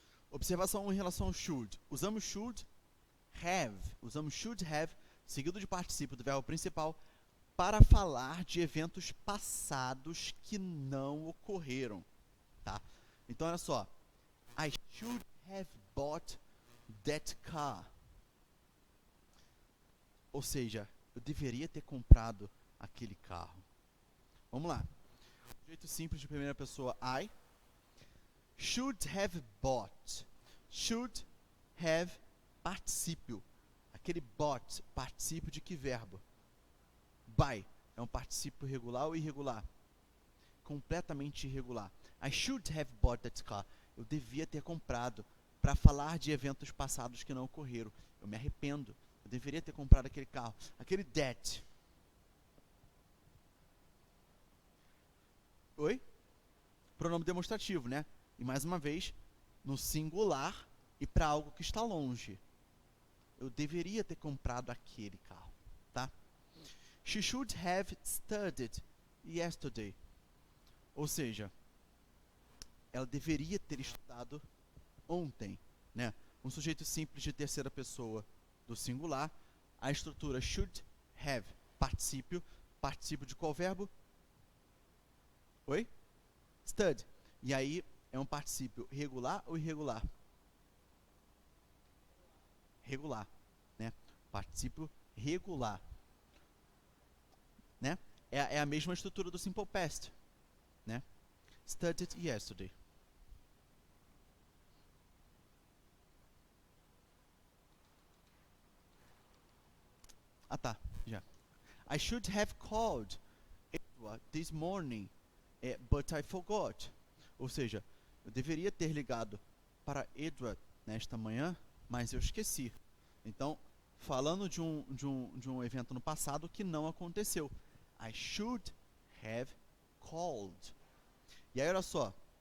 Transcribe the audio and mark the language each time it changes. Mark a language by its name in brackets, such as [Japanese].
[Portuguese] Observação em relação ao should. Usamos should have, seguido de particípio do verbo principal, para falar de eventos passados que não ocorreram, tá? Então, olha só. [English] I should have bought that car. [Portuguese] Ou seja, eu deveria ter comprado aquele carro. Vamos lá. Um jeito simples de primeira pessoa, [English] I should have bought. [Portuguese] Should have particípio. Aquele bought, particípio de que verbo? By. É um particípio regular ou irregular? Completamente irregular. [English] I should have bought that car. [Portuguese] Eu devia ter comprado. Para falar de eventos passados que não ocorreram. Eu me arrependo. Eu deveria ter comprado aquele carro. Aquele that. Oi? Pronome demonstrativo, né? E mais uma vez, no singular e para algo que está longe. Eu deveria ter comprado aquele carro, tá? [English] She should have studied yesterday. [Portuguese] Ou seja, ela deveria ter estudado ontem, né? Um sujeito simples de terceira pessoa do singular. A estrutura should have, particípio. Particípio de qual verbo? Oi? Study. E aí é um particípio regular ou irregular? Regular, né? Particípio regular, né? É a mesma estrutura do simple past, né? [English] Studied yesterday. [Portuguese] Ah, tá, já. [English] I should have called Edward this morning, but I forgot. [Portuguese] Ou seja, eu deveria ter ligado para Edward nesta manhã, mas eu esqueci. Então, falando de um evento no passado que não aconteceu. [English] I should have called. [Portuguese] E aí, olha só.